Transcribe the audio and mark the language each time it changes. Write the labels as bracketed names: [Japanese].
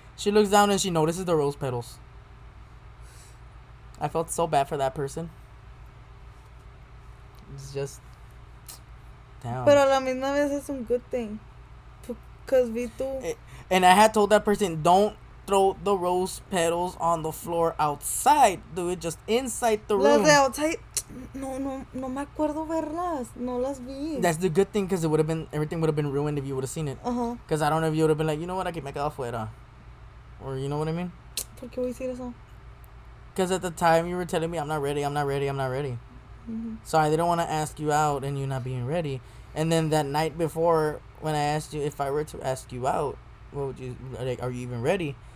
[English] She looks down and she notices the rose petals. I felt so bad for that person. It's just down. [Spanish] Pero a la misma vez es un [English] good thing. Because [Spanish] vi tú. [English] And I had told that person, don't throw the rose petals on the floor outside. Do it just inside the room. [Spanish] Las de outside, no me acuerdo verlas. No las vi. [English] That's the good thing because everything would have been ruined if you would have seen it. Because I don't know if you would have been like, you know what, [Spanish] aquí me quedo afuera. [English] Or you know what I mean? [Spanish] ¿Por qué voy a decir eso? [English] Because at the time you were telling me, I'm not ready. Mm-hmm. So I didn't want to ask you out and you not being ready. And then that night before, when I asked you if I were to ask you out, what would you like? Are you even ready?